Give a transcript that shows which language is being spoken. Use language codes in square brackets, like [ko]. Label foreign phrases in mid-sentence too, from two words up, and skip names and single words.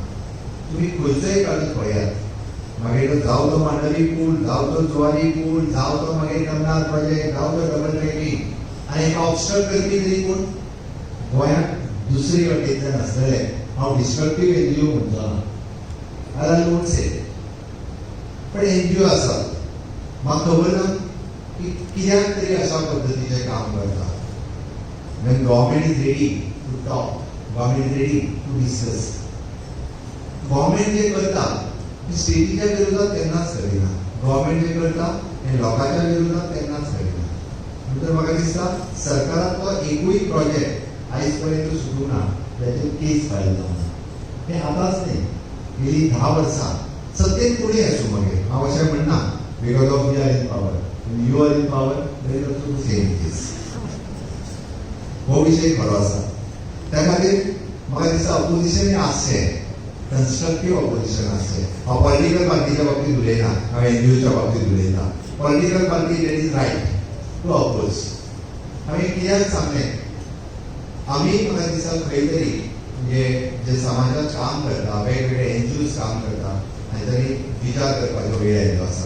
[kok] तुमी खंयचोय काडून पळयात, मागीर जावं तो मांडवी पूल, जावं तो जुवारी पूल, जावं तो मागीर कन्नार प्रोजेक्ट, जावं तो [en] double tracking, [kok] आनी हेका ऑब्स्ट्रक्ट करपी तरी कोण गोंयांत दुसरी वाटेंतल्यान आसतले. हांव [en] destructive NGO [kok] म्हणचो ना, [en] I won't say. [kok] पण NGO आसा, म्हाका खबर ना की कित्याक तरी अशा पद्दतीचें काम करता. [en] When government is ready to talk, government is ready to discuss. [kok] गव्हर्नमेंट जे करता स्टेटीच्या विरोधात केन्नाच करिना, गव्हर्नमेंट जे करता हे लोकांच्या विरोधात केन्नाच करिना. म्हणटच म्हाका दिसता सरकाराचो एकूय प्रोजेक्ट आयज पर्यंत सुटूंक ना त्याचेर [en] case file [kok] जावना. हें आतांच न्ही, गेली 10 वर्सां सत्तेन कोणी आसूं मागीर, हांव अशें म्हणना [en] because of we are in power, you are in power, there is also the same case. [kok] हो विशय खरो आसा. त्या खातीर म्हाका दिसता ऑपोजिशन आसचें, [en] constructive opposition [kok] आसचें. हांव [en] political party [kok] बाबतींत उलयना, हांव NGOच्या बाबतींत उलयता. [en] political party that is right to oppose. [kok] हांवें कित्याक सांगलें, आमी म्हाका दिसता खंय तरी म्हणजे जे समाजात काम करता, वेगवेगळे NGOs काम करता, आनी तरी विचार करपाचो वेळ आयिल्लो आसा.